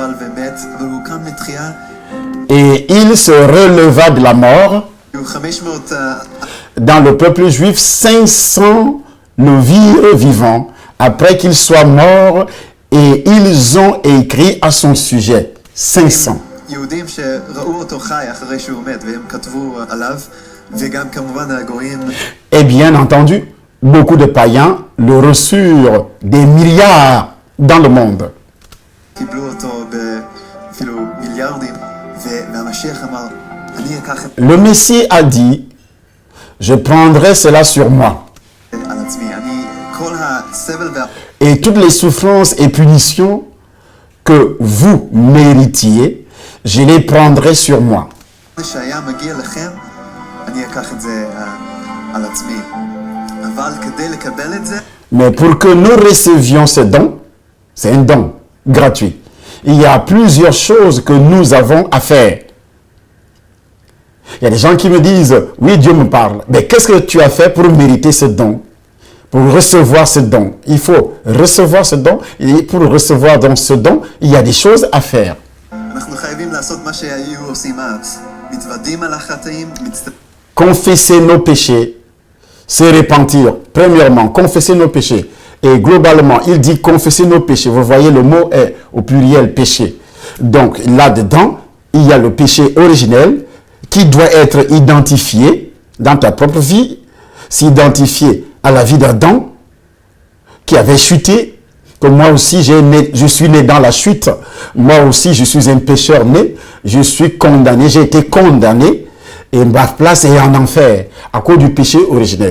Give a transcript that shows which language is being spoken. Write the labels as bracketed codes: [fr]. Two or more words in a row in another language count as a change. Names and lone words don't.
[fr] Et il se releva de la mort. Dans le peuple juif, 500 le virent vivant après qu'il soit mort Et ils ont écrit à son sujet 500. [he] יהודים שראו אותו חי אחרי שהוא מת, והם כתבו עליו, וגם כמובן הגויים. [fr] Et bien entendu, beaucoup de païens le reçurent des milliards dans le monde. [he] קיבלו אותו אפילו מיליארדים, והמשיח אמר, אני אקח את [fr] Le Messie a dit, je prendrai cela sur moi. [he] על עצמי, אני כל הסבל [fr] Et toutes les souffrances et punitions que vous méritiez, je les prendrai sur moi. [he] שהיה מגיע לכם, אני אקח את זה על עצמי. אבל כדי לקבל את זה, [fr] Mais pour que nous recevions ce don, c'est un don gratuit. Il y a plusieurs choses que nous avons à faire. Il y a des gens qui me disent, oui, Dieu me parle. Mais qu'est-ce que tu as fait pour mériter ce don? Pour recevoir ce don. Il faut recevoir ce don. Et pour recevoir donc ce don, il y a des choses à faire. [he] אנחנו חייבים לעשות מה שהיו עושים אז. מתוודים על החטאים, [fr] Confesser nos péchés, se repentir. Premièrement, confesser nos péchés. Et globalement, il dit confesser nos péchés. Vous voyez, le mot est au pluriel péché. Donc là-dedans, il y a le péché originel qui doit être identifié dans ta propre vie, s'identifier à la vie d'Adam qui avait chuté, que moi aussi je suis né dans la chute, moi aussi je suis un pécheur né, je suis condamné, j'ai été condamné et ma place est en enfer à cause du péché originel.